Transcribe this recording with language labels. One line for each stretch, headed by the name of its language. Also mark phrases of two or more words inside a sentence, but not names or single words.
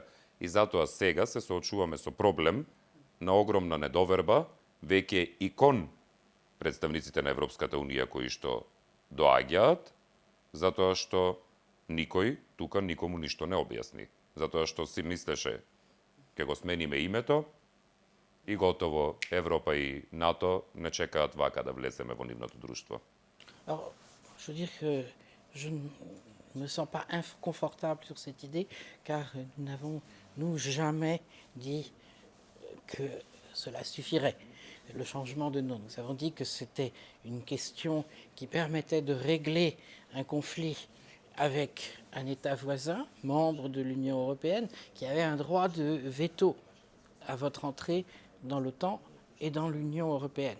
Macedonian: И затоа сега се соочуваме со проблем на огромна недоверба веќе и кон представниците на Европската Унија кои што доаѓаат, затоа што никој тука никому ништо не објасни. Затоа што си мислеше ке го смениме името и готово Европа и НАТО не чекаат вака да влеземе во нивното друштво.
French: Alors, je veux dire que je ne me sens pas inconfortable sur cette idée, car nous n'avons, nous, jamais dit que cela suffirait, le changement de nom. Nous avons dit que c'était une question qui permettait de régler un conflit avec un État voisin, membre de l'Union européenne, qui avait un droit de veto à votre entrée dans l'OTAN et dans l'Union européenne.